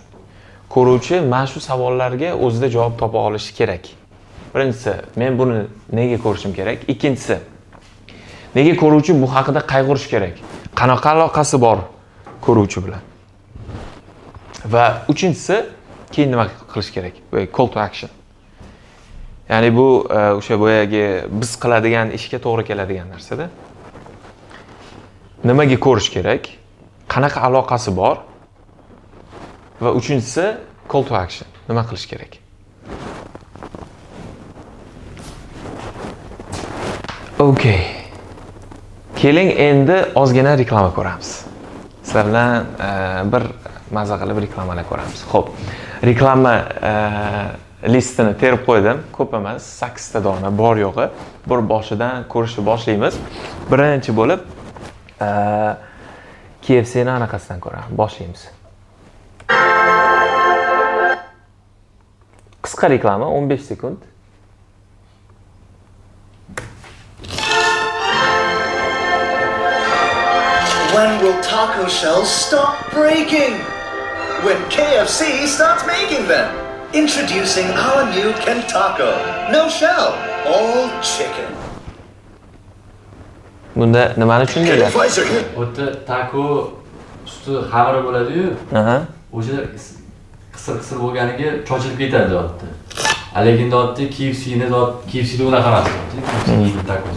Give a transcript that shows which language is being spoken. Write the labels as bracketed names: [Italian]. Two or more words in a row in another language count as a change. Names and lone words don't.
[Uzbek] Ko'ruvchi mana shu savollarga o'zida javob topa olishi kerak. Birinchisi, men buni nega ko'rishim kerak? Ikkinchisi, nega ko'ruvchi bu haqida qayg'urish kerak? Qanaqa aloqasi bor ko'ruvchi bilan? Va uchinchisi, keyin nima qilish kerak? [English] Call to action. [Uzbek] Ya'ni bu o'sha boyagi biz qiladigan ishga to'g'ri keladigan narsada. Nimaga ko'rish kerak? Qanaqa aloqasi bor? Va uchinchisi [English] call to action. [Uzbek] Nima qilish kerak? Okay. Keling endi ozgina reklama ko'ramiz. Sizlar bilan bir maza qilib reklamalar ko'ramiz. Xo'p. Reklama listini terib qo'ydim. Ko'p emas, 8 ta dona bor yo'g'i. Bir boshidan ko'rishni boshlaymiz. Birinchi bo'lib KFC ni anaqasidan ko'ramiz. Boshlaymiz. Qisqa reklama 15 sekund. [English] When will taco shells stop breaking? When KFC starts making them. Introducing our new Kentaco. No shell, all chicken. [Uzbek] Bunda nimani tushundinglar? O'tda taco usti xamiri bo'ladi-yu. O'sha qisir bo'lganiga chochilib ketadi otda. Lekin otda KFC'da unaqa emas. KFC'ning tacosi.